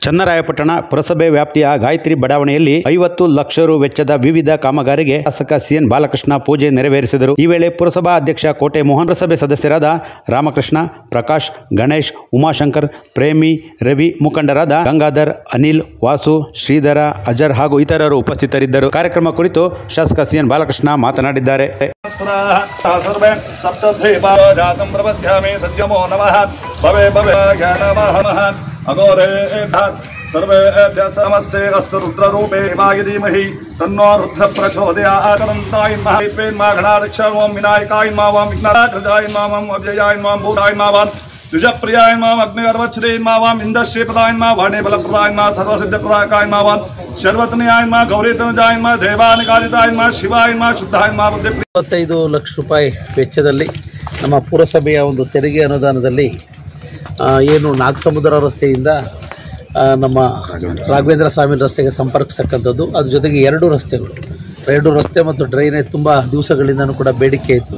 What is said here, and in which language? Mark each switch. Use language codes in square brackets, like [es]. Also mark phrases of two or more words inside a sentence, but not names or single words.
[kn] ಚನ್ನರಾಯಪಟ್ಟಣ ಪುರಸಭೆ ವ್ಯಾಪ್ತಿಯ ಗಾಯತ್ರಿ ಬಡಾವಣೆಯಲ್ಲಿ 50 ಲಕ್ಷ ರು ವೆಚ್ಚದ ವಿವಿಧ ಕಾಮಗಾರಿಗೆ ಶಾಸಕ ಸಿಎನ್ ಬಾಲಕೃಷ್ಣ ಪೂಜೆ ನೆರವೇರಿಸಿದರು. ಈ ವೇಳೆ ಪುರಸಭಾ ಅಧ್ಯಕ್ಷ ಕೋಟೆ ಮೋಹನ್, ಪುರಸಭೆ ಸದಸ್ಯರಾದ ರಾಮಕೃಷ್ಣ, ಪ್ರಕಾಶ್, ಗಣೇಶ್, ಉಮಾಶಂಕರ್, ಪ್ರೇಮಿ, ರವಿ, ಮುಖಂಡರಾದ ಗಂಗಾಧರ್, ಅನಿಲ್, ವಾಸು, ಶ್ರೀಧರ, ಅಜರ್ ಹಾಗೂ ಇತರರು ಉಪಸ್ಥಿತರಿದ್ದರು. ಕಾರ್ಯಕ್ರಮ ಕುರಿತು ಶಾಸಕ ಸಿಎನ್ ಬಾಲಕೃಷ್ಣ ಮಾತನಾಡಿದ್ದಾರೆ. [sa] सर्वेभ्य समस्ते अस्तु रुद्ररूपे वागिधीमहि तन्नो रुद्र प्रचोदयात् महाविद्वेन्मा गणाध्यक्षाय ओं विनायकाय नमः ओं विघ्नराजाय नमः ओं अव्ययाय नमः भूताय नमः द्विजप्रियाय नमः अग्निगर्भच्छिदे नमः ओं इन्द्रश्रीप्रदाय नमः वाणीबलप्रदाय नमः सर्वसिद्धिप्रदायकाय नमः ओं शर्वतनयाय नमः गौरीतनजाय नमः देवानिकालिताय नमः शिवाय नमः शुद्धाय नमः बुद्धि [kn] 25 ಲಕ್ಷ ರೂಪಾಯಿ ವೆಚ್ಚದಲ್ಲಿ ನಮ್ಮ ಪುರಸಭೆಯ ಒಂದು ತೆರಿಗೆ ಅನುದಾನದಲ್ಲಿ ಏನು ನಾಗಸಮುದ್ರ ರಸ್ತೆಯಿಂದ ನಮ್ಮ ರಾಘವೇಂದ್ರ ಸ್ವಾಮಿ ರಸ್ತೆಗೆ ಸಂಪರ್ಕಿಸ್ತಕ್ಕಂಥದ್ದು, ಅದ್ರ ಜೊತೆಗೆ ಎರಡು ರಸ್ತೆ ಮತ್ತು ಡ್ರೈನೇಜ್ ತುಂಬ ದಿವಸಗಳಿಂದನೂ ಕೂಡ ಬೇಡಿಕೆ ಇತ್ತು.